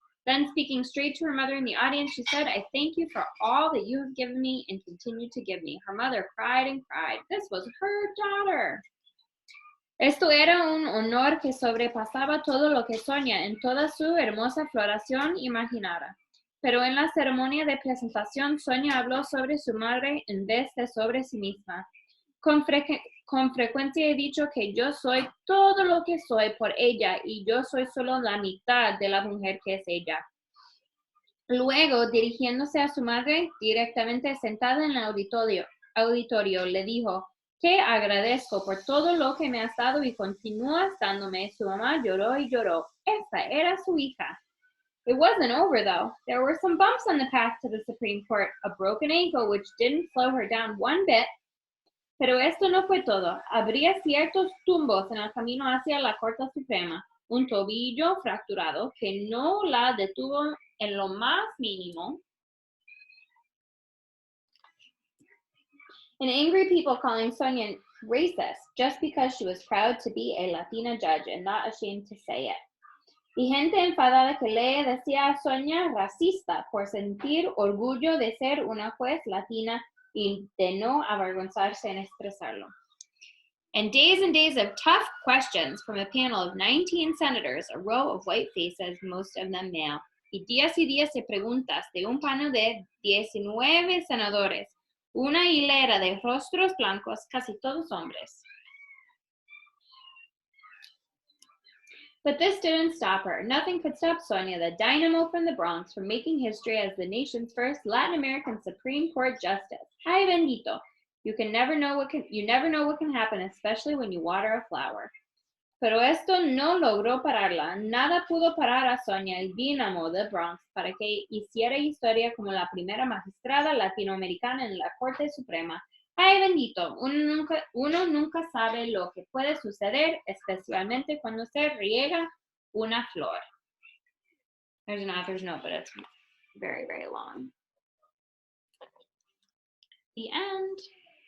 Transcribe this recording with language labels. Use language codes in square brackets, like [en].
[en] Then, speaking straight to her mother in the audience, she said, I thank you for all that you have given me and continue to give me. Her mother cried and cried. This was her daughter. [es] Esto era un honor que sobrepasaba todo lo que Sonia en toda su hermosa floración imaginara. Pero en la ceremonia de presentación, Sonia habló sobre su madre en vez de sobre sí misma. Con frecuencia he dicho que yo soy todo lo que soy por ella y yo soy solo la mitad de la mujer que es ella. Luego, dirigiéndose a su madre, directamente sentada en el auditorio, le dijo, te agradezco por todo lo que me has dado y continúas dándome. Su mamá lloró y lloró. Esa era su hija. [en] It wasn't over, though. There were some bumps on the path to the Supreme Court, a broken ankle which didn't slow her down one bit. [es] Pero esto no fue todo. Habría ciertos tumbos en el camino hacia la Corte Suprema. Un tobillo fracturado que no la detuvo en lo más mínimo. [en] And angry people calling Sonia racist just because she was proud to be a Latina judge and not ashamed to say it. [es] Y gente enfadada que le decía a Sonia racista por sentir orgullo de ser una juez latina y de no avergonzarse en expresarlo. [en] And days of tough questions from a panel of 19 senators, a row of white faces, most of them male. [es] Y días de preguntas de un panel de 19 senadores, una hilera de rostros blancos, casi todos hombres. [en] But this didn't stop her. Nothing could stop Sonia, the dynamo from the Bronx, from making history as the nation's first Latin American Supreme Court justice. [es] Ay bendito. [en] You never know what can happen, especially when you water a flower. [es] Pero esto no logró pararla. Nada pudo parar a Sonia, el dínamo del Bronx, para que hiciera historia como la primera magistrada latinoamericana en la Corte Suprema. Ay bendito, uno nunca sabe lo que puede suceder, especialmente cuando se riega una flor. [en] There's an author's note, but it's very, very long. The end.